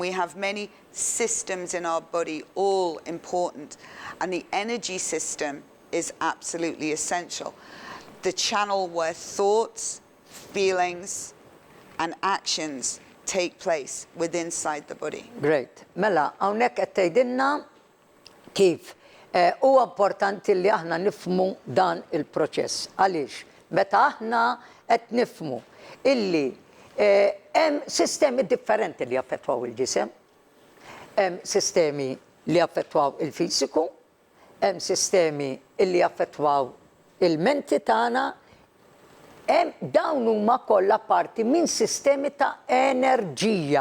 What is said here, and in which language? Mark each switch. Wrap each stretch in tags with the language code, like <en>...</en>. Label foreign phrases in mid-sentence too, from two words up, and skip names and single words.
<en>We have many systems in our body, all important. And the energy system is absolutely essential. The channel where thoughts, feelings, and actions take place within inside the body. Great.</en> <mt>Mela, hawnhekk qed tgħidilna kif huwa importanti li aħna nifhmu dan il-proċess. Għaliex? Meta aħna qed nifhmu illi hemm sistemi differenti li jaffettwaw il-ġisem, hemm sistemi li jaffettwaw il-fisiku, hemm sistemi li jaffettwaw il-menti tagħna, hemm dawn huma kollha parti minn sistemi ta' enerġija.</mt>